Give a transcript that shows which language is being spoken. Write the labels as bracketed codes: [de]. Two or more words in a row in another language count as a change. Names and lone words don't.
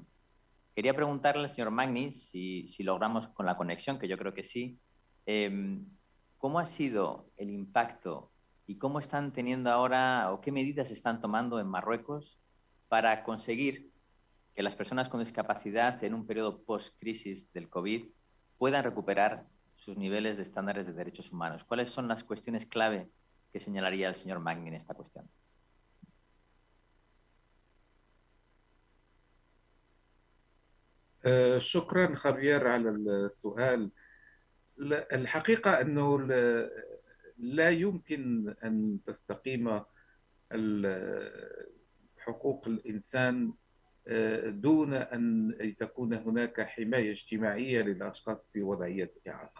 [es] Quería preguntarle al señor Magni, si logramos con la conexión, que yo creo que sí, ¿cómo ha sido el impacto y cómo están teniendo ahora o qué medidas están tomando en Marruecos para conseguir que las personas con discapacidad en un periodo post-crisis del COVID puedan recuperar sus niveles de estándares de derechos humanos? ¿Cuáles son las cuestiones clave que señalaría el señor Magni en esta cuestión? [ar] شكرا خبير على السؤال. الحقيقة أنه لا يمكن أن تستقيم حقوق الإنسان دون أن تكون هناك حماية اجتماعية للأشخاص في وضعية إعاقة.